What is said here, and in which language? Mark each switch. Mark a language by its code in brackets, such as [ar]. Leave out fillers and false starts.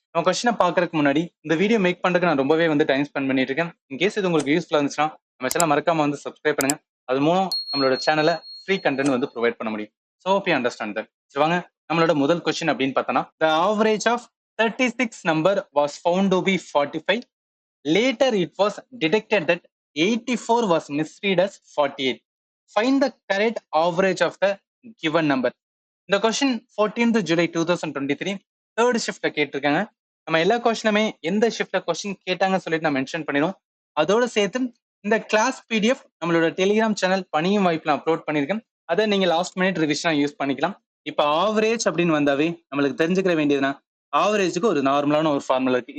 [ta] நம்ம கொஸ்டினை பார்க்கறதுக்கு முன்னாடி இந்த வீடியோ மேக் பண்றதுக்கு நான் ரொம்பவே வந்து டைம் ஸ்பெண்ட் பண்ணிட்டு இருக்கேன். இன்கேஸ் இது உங்களுக்கு யூஸ்ஃபுல்லா இருந்துச்சுன்னா நம்ம சேனல் மறக்காம வந்து சப்ஸ்கிரைப் பண்ணுங்க. அது மூலம் நம்மளோட சேனலை ஃப்ரீ கண்டென்ட் வந்து ப்ரொவைட் பண்ண முடியும். [en] So hope you understand that. [ta] சரி வாங்க நம்மளோட முதல் கொஸ்டின் அப்படின்னு பார்த்தோம்னா, [en] The average of 36 number was found to be 45. Later it was detected that 84 was misread as 48. Find the correct average of the given number. [ta] இந்த question 14th July 2023 third ஷிஃப்ட்ல கேட்டிருக்காங்க. நம்ம எல்லா கொஸ்டினுமே எந்த ஷிஃப்ட்ல கொஸ்டின் கேட்டாங்கன்னு சொல்லிட்டு நான் மென்ஷன் பண்ணிடும். அதோட சேர்த்து இந்த கிளாஸ் பிடிஎஃப் நம்மளோட டெலிகிராம் சேனல் பணியும் வாய்ப்புல அப்லோட் பண்ணியிருக்கேன். அதை நீங்க லாஸ்ட் மினிட் ரிவிஷனா யூஸ் பண்ணிக்கலாம். இப்போ ஆவரேஜ் அப்படின்னு வந்தாவே நம்மளுக்கு தெரிஞ்சுக்கிற வேண்டியதுன்னா, ஆவரேஜுக்கு ஒரு நார்மலான ஒரு ஃபார்முலா இருக்கு.